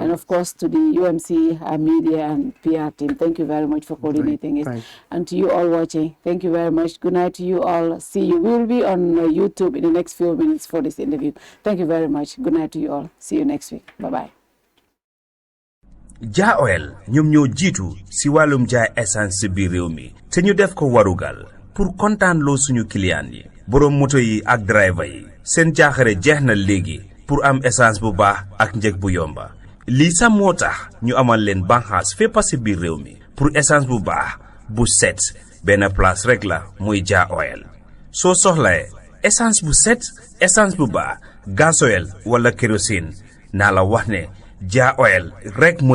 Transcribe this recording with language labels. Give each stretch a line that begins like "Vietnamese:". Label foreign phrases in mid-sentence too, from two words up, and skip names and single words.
English: And of course to the UMC media and PR team, thank you very much for coordinating it. And to you all watching, thank you very much. Good night to you all. See you. We will be on YouTube in the next few minutes for this interview. Thank you very much. Good night to you all. See you next week. Bye-bye.
Wolof: Ja Oil ñoom ñoo jiitu si wàllum jaay essence si biir réew mi te ñu def ko warugal pour kontaan loo suñu client yi borom moto yi ak driver yi seen jaaxare jeex na léegi pour am essence bu baax ak njëg bu yomba lii sax moo tax ñu amal leen banxaas fépp si biir réew mi pour essence bu baax bu set benn place rek la muy Ja Oil soo soxlae essence bu set essence bu baax gasoil wala kérosine naa la wax ne Ja Oil rek mooy